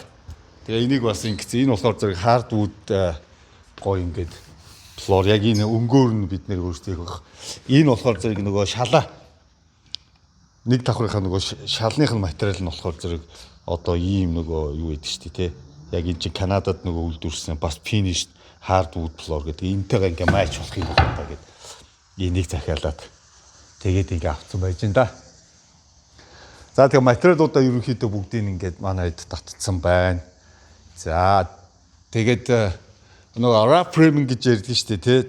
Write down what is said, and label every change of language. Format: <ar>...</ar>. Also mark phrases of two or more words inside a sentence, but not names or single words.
<mn>Тэгээ энийг бас ингэсэн. Энэ болохоор зэрэг хардвуд гоё ингээд флор яг энэ өнгөөр нь бид нэр өөрсдөө байх. Энэ болохоор зэрэг нөгөө шалаа. Нэг давхрынхаа нөгөө шалных нь материал нь болохоор зэрэг одоо ийм нөгөө юу гэдэг чинь тий. Яг энэ чинь Канадад нөгөө үйлдвэрсэн бас</mn> <en>finish hardwood floor</en> <mn>гэдэг. Энтэйгээ ингээ матч болох юм байна гэдэг. Энийг захиалаад тэгээд ингээ авцсан байж энэ да. За тэгээ материалуудаа ерөнхийдөө бүгдийг ингээд манай хэд татцсан байна. За тэгээд нөгөө</mn> <en>wrap framing</en> <mn>гэж ярьдаг шүү дээ тий.</mn>